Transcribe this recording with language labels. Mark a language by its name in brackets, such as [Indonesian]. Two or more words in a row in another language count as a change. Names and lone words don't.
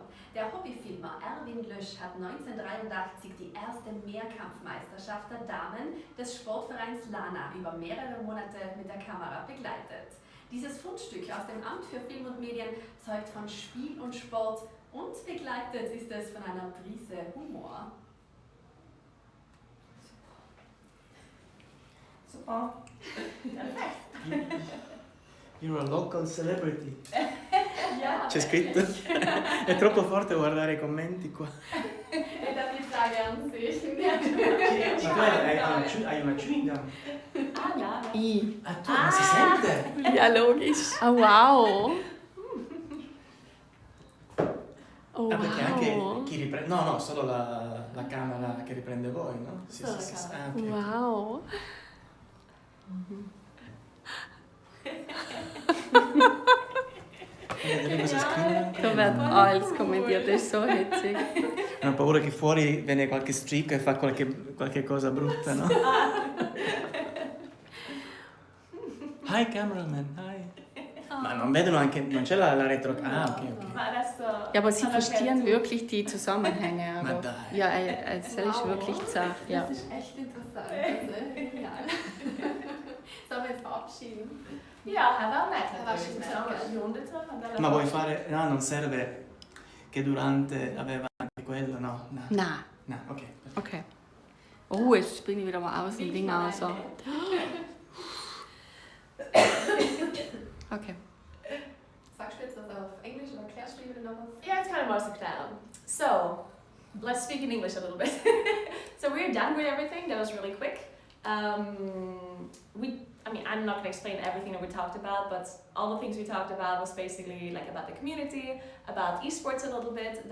[German] Der Hobbyfilmer Erwin Lösch hat 1983 die erste Mehrkampfmeisterschaft der Damen des Sportvereins Lana über mehrere Monate mit der Kamera begleitet. Dieses Fundstück aus dem Amt für Film und Medien zeugt von Spiel und Sport und begleitet ist es von einer Prise Humor. Super. [English] You're a local celebrity. [German] Ja, [Italian] C'è scritto? È troppo forte guardare i commenti qua. [German] Ich darf die Frage an sich. [Italian] Ma tu hai una [English] chewing gum? Ah, [Italian] Ah, tu, ma si sente? [German] Ja, logisch. Oh, wow. Oh, [Italian] Perché anche wow. chi riprende... No, solo la camera che riprende voi, no? Sì. Ah, ok. Wow. Vedete cosa scrivono? [German] Da wird alles kommentiert, das ist so hitzig. [Italian] Ho paura che fuori viene qualche streak e fa qualche cosa brutta, no? [English] Hi cameraman, hi. [Italian] Ma non vedono anche, non c'è la retro... Ah, ok. [German] Ja, aber sie verstehen wirklich die Zusammenhänge. [Italian] Ma [German] Aber, [Italian] dai. [German] ja, das ist wirklich zart. Ja. Das ist echt interessant. Also, genial. Sollen wir jetzt verabschieden? Ja, hij wel net. Hij was schon [Italian] Ma vuoi fare... No, non serve che Durante aveva anche quello, no? [German] Na. [Italian] No, ok. [German] Okay. Oh, jetzt springe ich wieder mal aus dem Ding raus. So. Okay. Sagst du jetzt was auf Englisch oder erklärst du wieder noch was? [English] Yeah, it's kind of mostly down. So, let's speak in English a little bit. So we're done with everything. That was really quick. I'm not going to explain everything that we talked about, but all the things we talked about was basically like about the community, about esports a little bit.